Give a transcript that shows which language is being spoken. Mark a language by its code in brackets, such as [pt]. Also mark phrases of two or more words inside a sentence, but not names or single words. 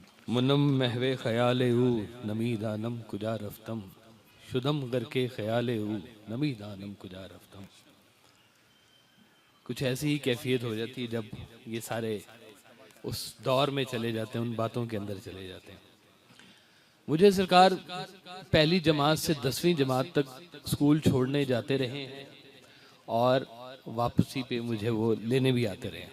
[fa] منم محو خیال او نمی دانم کجا رفتم شدم گر کے خیال او نمی دانم کجا رفتم. [ur] کچھ ایسی ہی کیفیت ہو جاتی ہے جب یہ سارے اس دور میں چلے جاتے ہیں، ان باتوں کے اندر چلے جاتے ہیں. مجھے سرکار پہلی جماعت سے 10ویں جماعت تک اسکول چھوڑنے جاتے رہے ہیں اور واپسی پہ مجھے وہ لینے بھی آتے رہے ہیں.